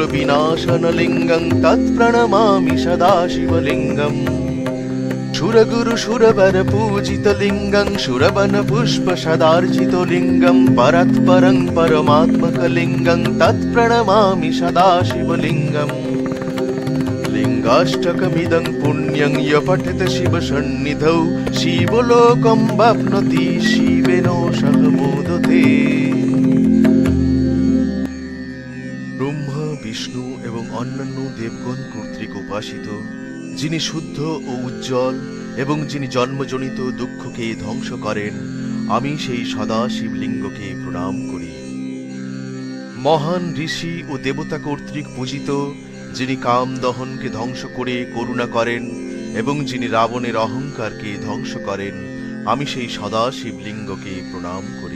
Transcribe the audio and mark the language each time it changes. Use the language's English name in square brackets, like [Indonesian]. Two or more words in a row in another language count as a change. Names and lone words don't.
[Sanskrit] विनाशन लिंगं तत्प्रणमामि सदा शिवलिंगम् सुरगुरु सुरवर पूजित लिंगं सुरवन पुष्प सदार्जित लिंगं परात्परं परमात्मक लिंगं तत्प्रणमामि सदा शिवलिंगम् लिंगाष्टकमिदं पुण्यं य पठेत शिव सन्निधौ शिवलोकं वाप्नोति शिवेन सह मोदते। [Bangla] ব্রহ্মা বিষ্ণু এবং অন্যান্য দেবগণ কর্তৃক উপাসিত যিনি শুদ্ধ ও উজ্জ্বল এবং যিনি জন্মজনিত দুঃখকে ধ্বংস করেন, আমি সেই সদা শিবলিঙ্গকে প্রণাম করি। মহান ঋষি ও দেবতা কর্তৃক পূজিত যিনি কাম দহনকে ধ্বংস করে করুণা করেন এবং যিনি রাবণের অহংকারকে ধ্বংস করেন, আমি সেই সদা শিবলিঙ্গকে প্রণাম করি।